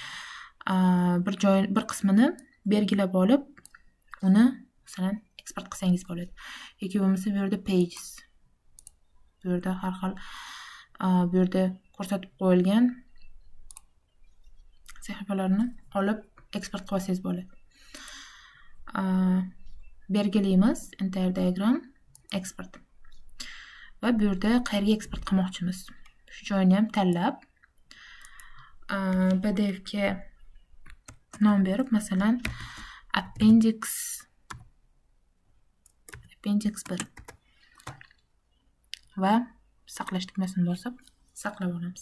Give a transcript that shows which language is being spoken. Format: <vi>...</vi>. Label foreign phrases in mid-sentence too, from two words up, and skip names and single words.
<uz>Bir qismini belgilab olib, uni masalan eksport qilsangiz bo'ladi. Yoki bo'lmasa bu yerda pages, bu yerda har xil bu yerda ko'rsatib qo'yilgan sahifalarni olib eksport qilib olsangiz bo'ladi. Belgilaymiz</uz> <en>entire diagram export.</en> <uz>Va bu yerda qayerga eksport qilmoqchimiz? Shu joyini ham tanlab PDF ga nom berib, masalan appendix 1 va saqlash tugmasini bosib saqlab olamiz.</uz>